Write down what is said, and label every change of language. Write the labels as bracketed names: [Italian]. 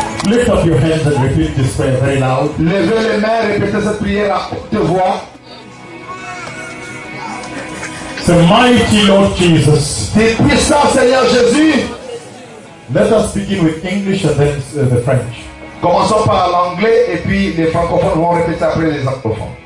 [English] Lift up your hands and repeat this prayer very loud. [French] Levez les mains, répétez cette prière à haute voix. [English] The mighty Lord Jesus. [French] T'es puissant, Seigneur Jésus. [English] Let us begin with English and then the French. [French] Commençons par l'anglais et puis les francophones vont répéter après les anglophones.